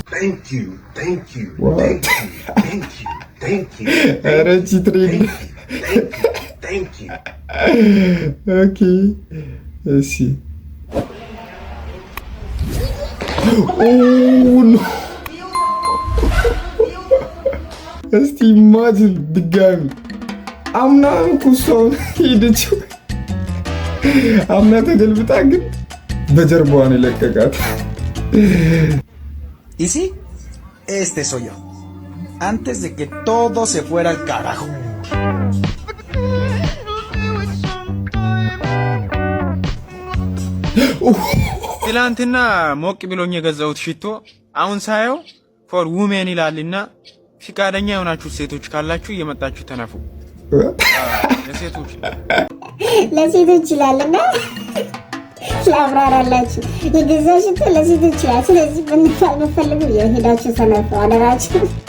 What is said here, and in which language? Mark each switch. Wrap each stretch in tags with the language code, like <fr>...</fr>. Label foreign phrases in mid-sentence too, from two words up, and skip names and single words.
<am>ኧረ ትሬንድ ኦኬ እሺ እስቲ ኢማጂን ድጋሚ አምና እኮ እሷን ሄደችው። አምና ተገልብጣ ግን በጀርባዋ ነው የለቀቃት።</am> <es>Y sí, este soy yo. Antes de que todo se fuera al carajo.</es> <am>ትላንትና ሞቅ ብሎኝ የገዛሁት ሽቶ አሁን ሳየው</am> <en>for women</en> <am>ይላልና ፍቃደኛ የሆናችሁ ሴቶች ካላችሁ እየመጣችሁ ተነፉ። ለሴቶች ይላልና ላብራራላችሁ የገዛው ሽቶ ለሴቶች ይላል። ስለዚህ ብንፋል በፈልጉ የሄዳችሁ ተነፉ አደራችሁ።</am>